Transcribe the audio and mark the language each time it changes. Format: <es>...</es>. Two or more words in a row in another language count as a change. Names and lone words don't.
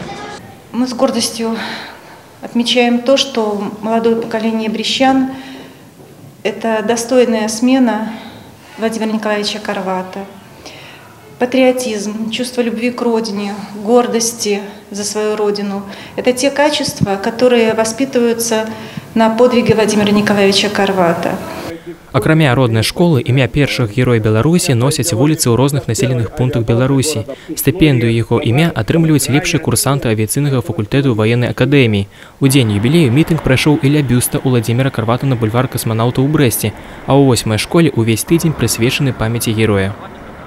<ru>Мы с гордостью отмечаем то, что молодое поколение брестчан – это достойная смена Владимира Николаевича Карвата. Патриотизм, чувство любви к родине, гордости за свою родину – это те качества, которые воспитываются на подвиге Владимира Николаевича Карвата.</ru> <be>Акрамя роднай школы, імя першых герояў Беларусі носяць вуліцы ў розных населеных пунктах Беларусі. Стыпендыю яго імя атрымліваюць лепшыя курсанты авіяцыйнага факультэту ваеннай акадэміі. У дзень юбілею мітынг прайшоў і ля бюста Уладзіміра Карвата на бульвар касманаўтаў у Брэсце, а ў 8-й школе ўвесь тыдзень прысвечаны памяці героя.</be>